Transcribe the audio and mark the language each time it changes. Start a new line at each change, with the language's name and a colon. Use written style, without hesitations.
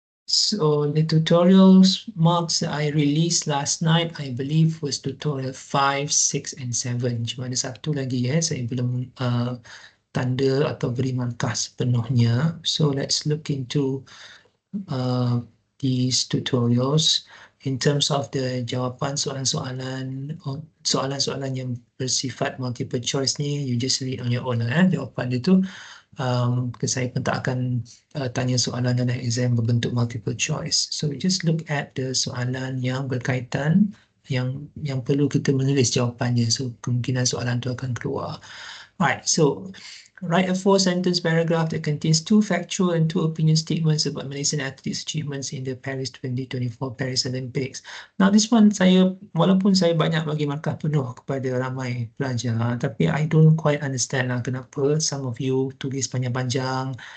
English: So the tutorials marks that I released last night, I believe, was tutorial 5, 6, and 7.
Malay: Cuma ada satu lagi saya belum tanda atau beri markah sepenuhnya.
English: So let's look into these tutorials in terms of the
Malay: jawapan soalan-soalan yang bersifat
English: multiple choice ni. You just read on your own
Malay: jawapan dia tu. Saya pun tak akan tanya soalan dalam exam berbentuk multiple choice.
English: So we just look at the
Malay: soalan yang berkaitan, yang perlu kita menulis jawapannya. So kemungkinan soalan tu akan keluar.
English: Right, so write a 4-sentence paragraph that contains 2 factual and 2 opinion statements about Malaysian athletes' achievements in the Paris 2024 Paris Olympics. Now this one,
Malay: walaupun saya banyak bagi markah penuh kepada ramai pelajar, tapi
English: I don't quite understand
Malay: lah kenapa
English: some of you
Malay: tulis panjang-panjang,